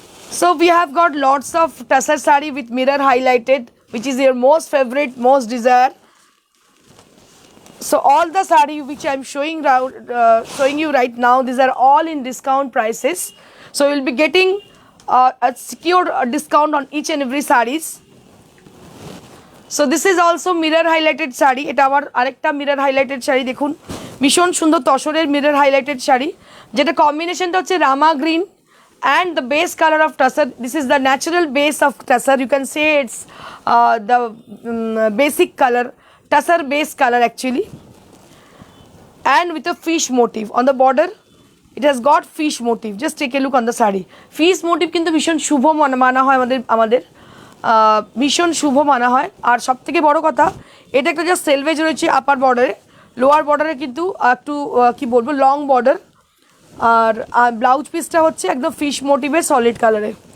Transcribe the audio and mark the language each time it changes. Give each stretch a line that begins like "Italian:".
English: So we have got lots of tussar sari with mirror highlighted, which is your most favorite, most desired. So all the sari which I am showing you right now, these are all in discount prices. So you will be getting a secured discount on each and every saris. So this is also mirror highlighted sari.
Bangla: এটা আবার আরেকটা mirror highlighted sari দেখুন, ভীষণ সুন্দর তসরের mirror highlighted sari, যেটা কম্বিনেশনটা হচ্ছে রামা green
English: and the base color of tussar. This is the natural base of tussar. You can say it's the basic color, tussar base color actually, and with a fish motif on the border. It has got fish motif. Just take a look on the sari.
Bangla: Fish motif কিন্তু ভীষণ শুভ মানা হয় আমাদের ভীষণ শুভ মানা হয়। আর সব থেকে বড় কথা, এটা একটা জাস্ট সেলভেজ রয়েছে আপার বর্ডারে, লোয়ার বর্ডারে কিন্তু একটু কি বলবো লং বর্ডার, আর ব্লাউজ পিসটা হচ্ছে একদম ফিশ মোটিভের সলিড কালারে।